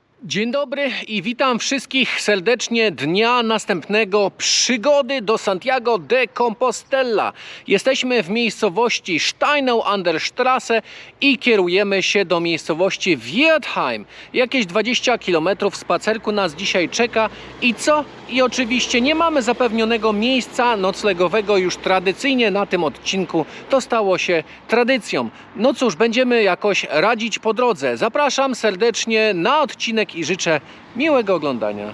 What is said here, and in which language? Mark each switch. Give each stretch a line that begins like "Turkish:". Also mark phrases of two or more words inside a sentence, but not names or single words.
Polish: Dzień dobry i witam wszystkich serdecznie dnia następnego przygody do Santiago de Compostela. Jesteśmy w miejscowości Steinau an der Straße i kierujemy się do miejscowości Wertheim. Jakieś 20 km spacerku nas dzisiaj czeka i co? I oczywiście nie mamy zapewnionego miejsca noclegowego już tradycyjnie na tym odcinku. To stało się tradycją. No cóż, będziemy jakoś radzić po drodze. Zapraszam serdecznie na odcinek i życzę miłego oglądania.